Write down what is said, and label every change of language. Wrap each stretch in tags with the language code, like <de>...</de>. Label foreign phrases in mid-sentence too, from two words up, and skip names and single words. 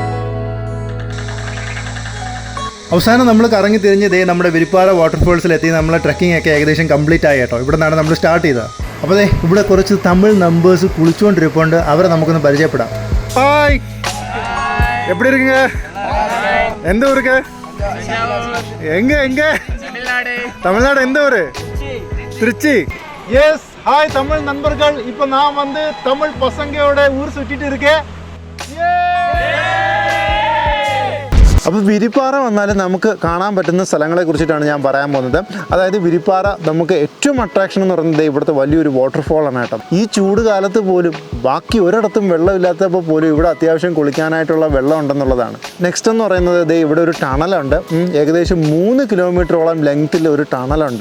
<ml>അവസാനം നമ്മൾ കറങ്ങി തിരിഞ്ഞ് നമ്മുടെ വിരിപ്പാറ വാട്ടർഫോൾസിലെത്തി. നമ്മളെ ട്രക്കിംഗ് ഒക്കെ ഏകദേശം കംപ്ലീറ്റ് ആയി കേട്ടോ. ഇവിടെ നിന്നാണ് നമ്മൾ സ്റ്റാർട്ട് ചെയ്തത്. അപ്പോൾ ഇവിടെ കുറച്ച് തമിഴ് നമ്പേഴ്സ് കുളിച്ചുകൊണ്ടിരിപ്പുണ്ട്. അവരെ നമുക്കൊന്ന് പരിചയപ്പെടാം. ഹായ്,</ml> <ta>எப்படி இருக்குங்க? எந்த ஊருக்கு? எங்க? தமிழ்நாடு. எந்த ஊரு? திருச்சி. எஸ், ஹாய் தமிழ் நண்பர்கள். இப்போ நான் தமிழ் பசங்களோட ஊர் சுற்றிட்டு இருக்கேன்.</ta> <ml>അപ്പോൾ വിരിപ്പാറ വന്നാൽ നമുക്ക് കാണാൻ പറ്റുന്ന സ്ഥലങ്ങളെ കുറിച്ചിട്ടാണ് ഞാൻ പറയാൻ പോകുന്നത്. അതായത് വിരിപ്പാറ നമുക്ക് ഏറ്റവും അട്രാക്ഷൻ എന്ന് പറയുന്നത് ഇവിടുത്തെ വലിയൊരു വാട്ടർഫോളാണ് കേട്ടോ. ഈ ചൂട് കാലത്ത് പോലും ബാക്കി ഒരിടത്തും വെള്ളമില്ലാത്തപ്പോൾ പോലും ഇവിടെ അത്യാവശ്യം കുളിക്കാനായിട്ടുള്ള വെള്ളം ഉണ്ടെന്നുള്ളതാണ്. നെക്സ്റ്റ് എന്ന് പറയുന്നത് ഇവിടെ ഒരു ടണലുണ്ട്. ഏകദേശം 3 കിലോമീറ്ററോളം ലെങ്ത്തിൽ ഒരു ടണലുണ്ട്.</ml>